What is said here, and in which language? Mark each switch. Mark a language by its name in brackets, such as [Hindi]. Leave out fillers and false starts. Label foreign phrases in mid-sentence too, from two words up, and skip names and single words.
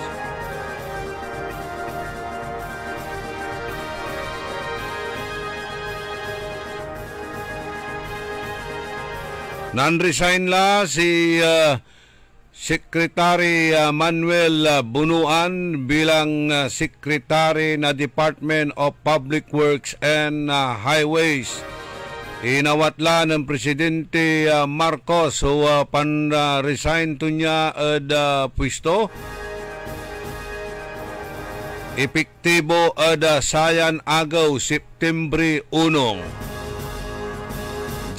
[Pangasinan] Nan-resign la si Secretary Manuel Bunuan bilang Secretary na Department of Public Works and Highways. Inawatla ng Presidente Marcos so pan-resign to niya pwesto. Epektibo sayan agaw September 1.